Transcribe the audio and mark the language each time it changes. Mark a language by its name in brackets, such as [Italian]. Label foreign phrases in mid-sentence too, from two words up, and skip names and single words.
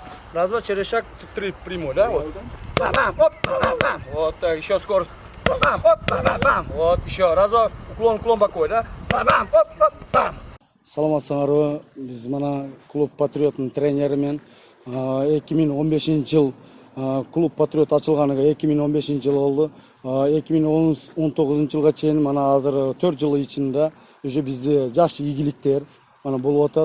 [Russian] Раз, два, через шаг, три прямой, да? Вот. Бам, оп, бам, бам. Вот так, еще скорость. Бам, оп, бам, бам. Вот, еще. Раз, два, уклон боковой, да? Бам, оп, оп, бам. [Kyrgyz] Саламатсыңарбы, биз мына клуб Патриоттун тренеримен 2015 жыл клуб Патриот ачылганыга 2015 жыл болду. 2019 жылга чейин мына азыр 4 жыл ичинде уже бизде жаш ийгиликтер мана болуп атат.